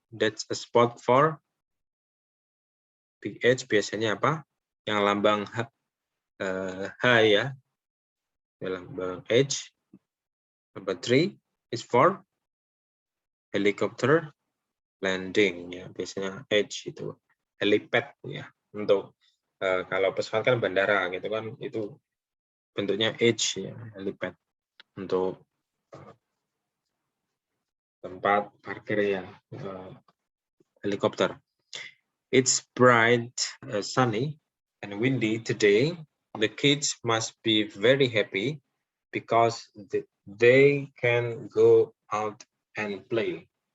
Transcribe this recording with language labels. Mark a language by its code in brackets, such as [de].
[en] That's a spot for big H. [id] Biasanya apa? Yang lambang H, ya. Lambang H. [en] Number 3 is for helicopter landing, ya. [id] Biasanya H itu helipad, ya. Untuk kalau pesawat kan bandara gitu kan, itu bentuknya H, ya, helipad, untuk tempat parkir ya helikopter. [en] It's bright, sunny, and windy today. The kids must be very happy because they can go out and play.